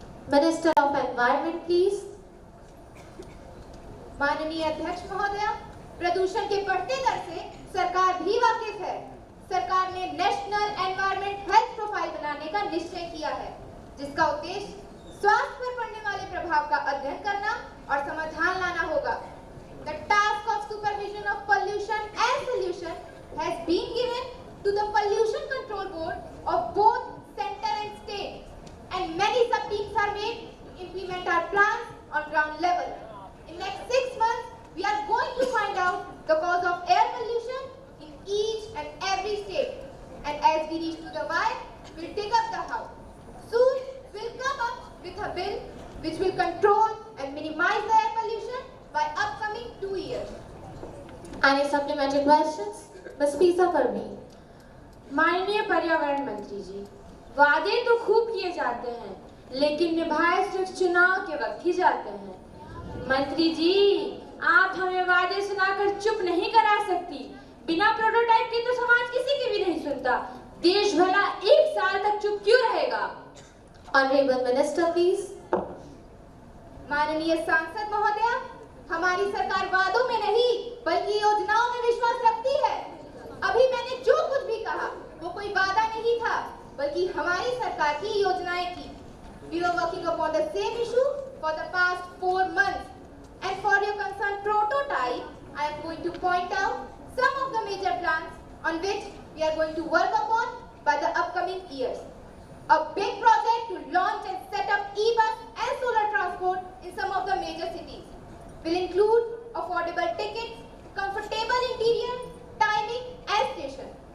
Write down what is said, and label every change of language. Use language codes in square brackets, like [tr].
[en] Minister of Environment, please. [hi] माननीय अध्यक्ष महोदय, प्रदूषण के बढ़ते दर से सरकार भी वाकिफ है। सरकार ने नेशनल एनवायरनमेंट हेल्थ प्रोफाइल बनाने का निश्चय किया है, जिसका उद्देश्य स्वास्थ्य पर पड़ने वाले प्रभाव का अध्ययन करना और समाधान लाना होगा। [en] The task of supervision of pollution and solution has been given to the Pollution Control Board of both center and state, and many sub-teams are made to implement our plans on ground level. In next 6 months, we are going to find out the cause of air pollution in each and every state. And as we reach to the why, we'll take up the how. Soon, we'll come up with a bill which will control and minimize the air pollution by upcoming 2 years. Any supplementary questions? Ms. Pisa Parveen. [hi] माननीय पर्यावरण मंत्री जी, वादे तो खूब किए जाते हैं, लेकिन निभाए सिर्फ चुनाव के वक्त ही जाते हैं। मंत्री जी, आप हमें वादे सुनाकर चुप नहीं करा सकती। बिना प्रोटोटाइप के तो समाज किसी की भी नहीं सुनता। देश भला 1 साल तक चुप क्यों रहेगा? [en] Honorable Minister, please. [hi] माननीय सांसद महोदया, हमारी सरकार वादों में नहीं बल्कि योजनाओं में विश्वास रखती है। अभी मैंने जो कुछ भी कहा वो कोई वादा नहीं था, बल्कि हमारी सरकार की योजनाएं थी। [en] We were working upon the same issue for the past 4 months. And for your concern prototype, I am going to point out some of the major plans on which we are going to work upon by the upcoming years. A big project to launch and set up e-bus and solar transport in some of the major cities will include affordable tickets, comfortable interior, timing and station.